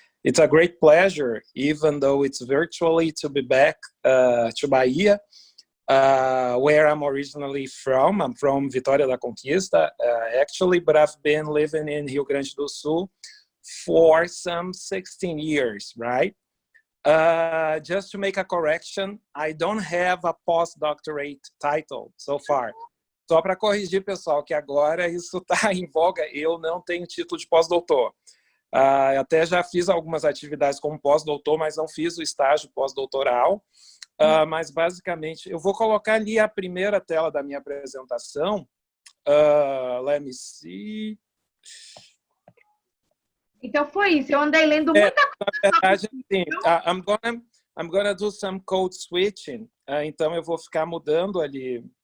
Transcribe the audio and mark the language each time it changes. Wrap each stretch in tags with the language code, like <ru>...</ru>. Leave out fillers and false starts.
<en>It's a great pleasure, even though it's virtually, to be back to Bahia, where I'm originally from. I'm from Vitória da Conquista, actually, but I've been living in Rio Grande do Sul for some 16 years, right? Just to make a correction, I don't have a postdoctorate title so far.</en> <pt>Só para corrigir, pessoal, que agora isso está em voga, eu não tenho título de pós-doutor. Até já fiz algumas atividades como pós-doutor, mas não fiz o estágio pós-doutoral. Mas, basicamente, eu vou colocar ali a primeira tela da minha apresentação.</pt> <en>Let me see.</en> <pt>Então, foi isso. Eu andei lendo muita coisa. Na verdade, sim.</pt> <en>I'm gonna do some code switching.</en> <pt>Então, eu vou ficar mudando ali...</pt>